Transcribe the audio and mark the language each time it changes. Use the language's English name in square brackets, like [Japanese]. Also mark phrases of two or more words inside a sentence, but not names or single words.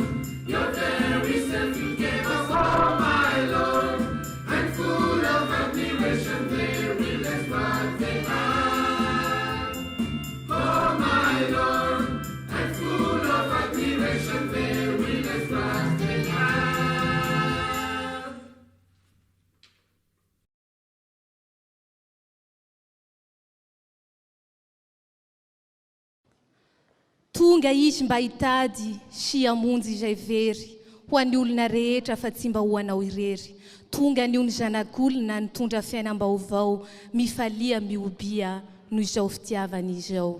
[English] Your very self you gave us, oh my Lord. And full of admiration, they realize what they have. Oh my Lord, and full of admiration, they realize what they have. [Malagasy] Tonga izy mba hitady sy hamonjy izay very ho an'ny olona rehetra fa tsy mba ho anao irery. Tonga ny ony zanak'olona nitondra fiainam-baovao mifalia miobia noho izao fitiavana izao.